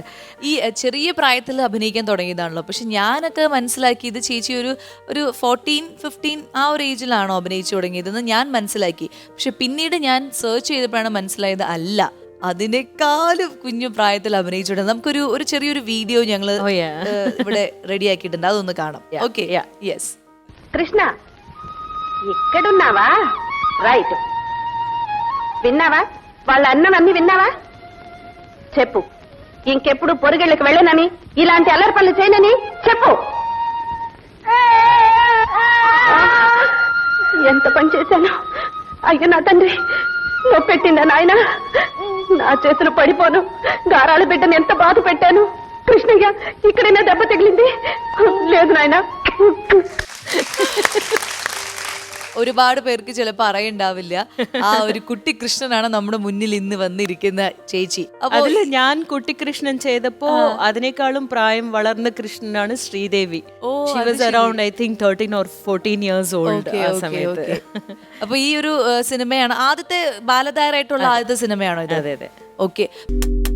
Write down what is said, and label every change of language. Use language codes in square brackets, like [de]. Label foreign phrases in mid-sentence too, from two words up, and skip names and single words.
[ml] ഈ ചെറിയ പ്രായത്തിൽ അഭിനയിക്കാൻ തുടങ്ങിയതാണല്ലോ. പക്ഷെ ഞാനൊക്കെ മനസ്സിലാക്കിയത് ചേച്ചി ഒരു 14-15 ആ ഒരു ഏജിലാണോ അഭിനയിച്ചു തുടങ്ങിയതെന്ന് ഞാൻ മനസ്സിലാക്കി. പക്ഷെ പിന്നീട് ഞാൻ സെർച്ച് ചെയ്തപ്പോഴാണ് മനസ്സിലായത് അല്ല, അതിനേക്കാളും കുഞ്ഞു പ്രായത്തിൽ അഭിനയിച്ചിട്ടുണ്ട്. നമുക്കൊരു ചെറിയൊരു വീഡിയോ ഞങ്ങൾ ഇവിടെ റെഡി ആക്കിയിട്ടുണ്ട്, അതൊന്ന് കാണാം. [en] okay, yes. [te] కృష్ణ ఇక్కడున్నావా? రైట్. విన్నావా? వాళ్ళ అన్నమమ్మి విన్నావా? చెప్పు, ఇంకెప్పుడు పొరుగళ్ళకి వెళ్ళనని, ఇలాంటి అల్లరి పనులు చేయనని చెప్పు. ఎంత పని చేశాను అయ్యో నా తండ్రి. నొప్పెట్టిందా నాయన? నా చేతులు పడిపోను. గారాల బిడ్డను ఎంత బాధ పెట్టాను. కృష్ణయ్య, ఇక్కడైనా దెబ్బ తగిలింది? లేదు నాయన. [ml] ഒരുപാട് പേർക്ക് ചിലപ്പോൾ അറിയണ്ടാവില്ല, ആ ഒരു കുട്ടി കൃഷ്ണനാണ് നമ്മുടെ മുന്നിൽ ഇന്ന് വന്നിരിക്കുന്ന ചേച്ചി. അതിൽ ഞാൻ കുട്ടിക്കൃഷ്ണൻ ചെയ്തപ്പോ അതിനേക്കാളും പ്രായം വളർന്ന കൃഷ്ണനാണ് ശ്രീദേവി. [en] She was around I think 13 or 14 years old [ml] ആ സമയത്ത്. അപ്പൊ ഈ ഒരു സിനിമയാണ് ആദ്യത്തെ ബാലതാരായിട്ടുള്ള ആദ്യത്തെ സിനിമയാണോ ഇത്? അതെ. ഓക്കെ.